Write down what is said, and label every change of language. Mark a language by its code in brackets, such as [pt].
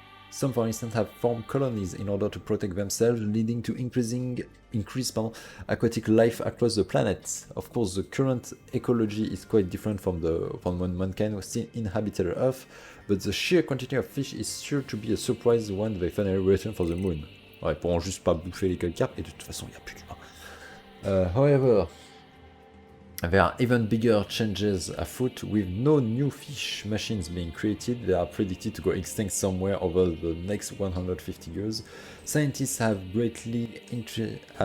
[en] Some, for instance, have formed colonies in order to protect themselves, leading to increased aquatic life across the planet. Of course, the current ecology is quite different from when mankind still inhabited Earth, but the sheer quantity of fish is sure to be a surprise when they finally return for the moon. [fr] Ouais, ils pourront juste pas bouffer les carpes, et de toute façon, il n'y a plus d'humains. [en] However, there are even bigger changes afoot. With no new fish machines being created, they are predicted to go extinct somewhere over the next 150 years. Scientists have greatly interested.